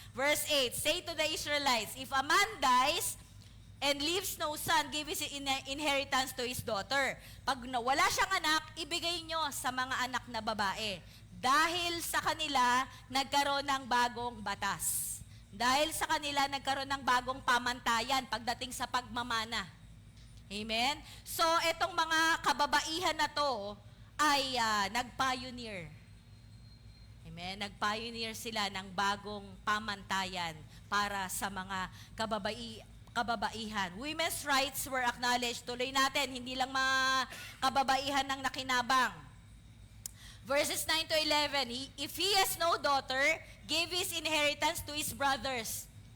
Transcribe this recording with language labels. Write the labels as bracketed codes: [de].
[en] Verse 8, say to the Israelites, if a man dies and leaves no son, give his inheritance to his daughter. [tl] Pag wala siyang anak, ibigay nyo sa mga anak na babae. Dahil sa kanila, nagkaroon ng bagong batas. Dahil sa kanila, nagkaroon ng bagong pamantayan pagdating sa pagmamana. Amen? So, etong mga kababaihan na to ay nag-pioneer. Amen? Nag-pioneer sila ng bagong pamantayan para sa mga kababaihan. [en] Women's rights were acknowledged. [tl] Tuloy natin, hindi lang mga kababaihan ng nakinabang. [en] Verses 9 to 11, if he has no daughter, give his inheritance to his brothers.